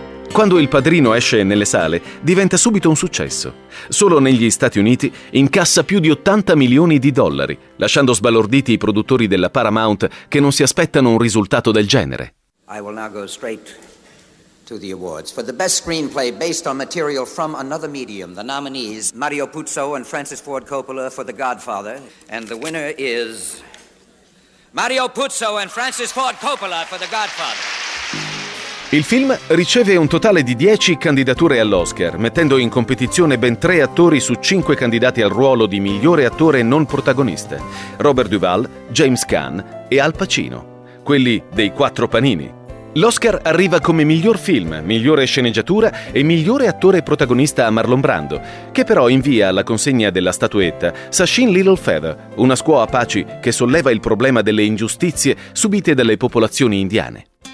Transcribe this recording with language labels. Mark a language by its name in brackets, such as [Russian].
[Italian] Quando Il Padrino esce nelle sale, diventa subito un successo. Solo negli Stati Uniti incassa più di 80 milioni di dollari, lasciando sbalorditi i produttori della Paramount che non si aspettano un risultato del genere. [English] I will now go straight to the awards. For the best screenplay based on material from another medium, the nominees Mario Puzo and Francis Ford Coppola for The Godfather, and the winner is Mario Puzo and Francis Ford Coppola for The Godfather. [Italian] Il film riceve un totale di 10 candidature all'Oscar, mettendo in competizione ben 3 attori su 5 candidati al ruolo di migliore attore non protagonista: Robert Duvall, James Caan e Al Pacino, quelli dei 4 panini. L'Oscar arriva come miglior film, migliore sceneggiatura e migliore attore protagonista a Marlon Brando, che però invia alla consegna della statuetta Sachin Littlefeather, una squaw Apache che solleva il problema delle ingiustizie subite dalle popolazioni indiane.